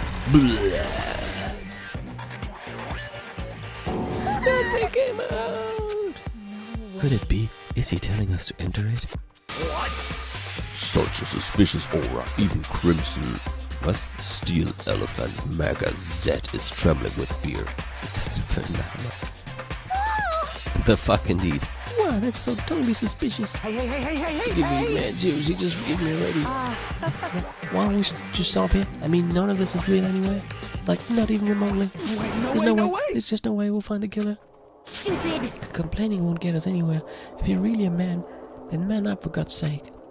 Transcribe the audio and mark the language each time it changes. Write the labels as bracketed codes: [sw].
[en] Blah. Something came out. Could it be? Is he telling us to enter it? What? Such a suspicious aura, even Crimson. [de] Was? [en] Steel Elephant Mega Z is trembling with fear. [de] Was ist das denn für ein Name? [en] The fuck indeed. Wow, that's so totally suspicious. Hey, hey, hey, hey, hey, hey, Give me hey! mad seriously, just give me ready. Why don't we just stop here? I mean, none of this is real anyway. Like, not even remotely. There's no way. There's just no way we'll find the killer. Stupid! Complaining won't get us anywhere. If you're really a man, then man up for God's sake.